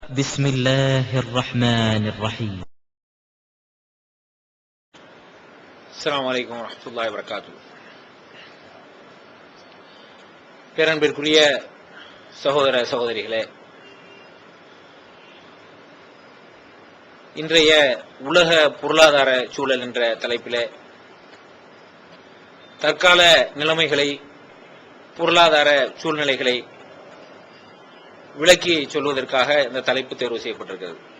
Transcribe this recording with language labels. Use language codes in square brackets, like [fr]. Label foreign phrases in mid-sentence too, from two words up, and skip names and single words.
[ar] بسم الله الرحمن الرحيم. السلام عليكم ورحمة الله وبركاته. [ta] பேரன்பிற்குரிய சகோதர சகோதரிகளே, இன்றைய உலக பொருளாதார சூழல் என்ற தலைப்பிலே தற்கால நிலைமைகளை, பொருளாதார சூழ்நிலைகளை விளக்கி சொல்வதற்காக இந்த தலைப்பு தேர்வு செய்யப்பட்டிருக்கிறது.